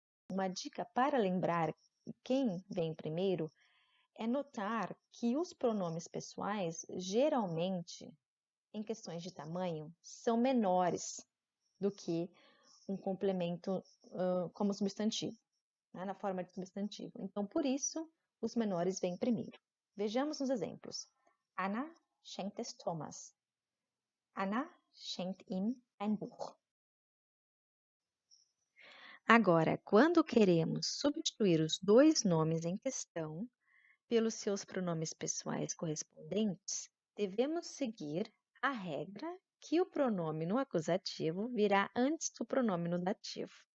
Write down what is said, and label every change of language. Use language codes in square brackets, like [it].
[pt] Uma dica para lembrar quem vem primeiro é notar que os pronomes pessoais, geralmente, em questões de tamanho, são menores do que um complemento como substantivo, né, na forma de substantivo. Então, por isso, os menores vêm primeiro. Vejamos os exemplos. [de] Anna schenkt es Thomas. Anna schenkt ihm ein Buch. [pt] Agora, quando queremos substituir os dois nomes em questão pelos seus pronomes pessoais correspondentes, devemos seguir a regra que o pronome no acusativo virá antes do pronome no dativo.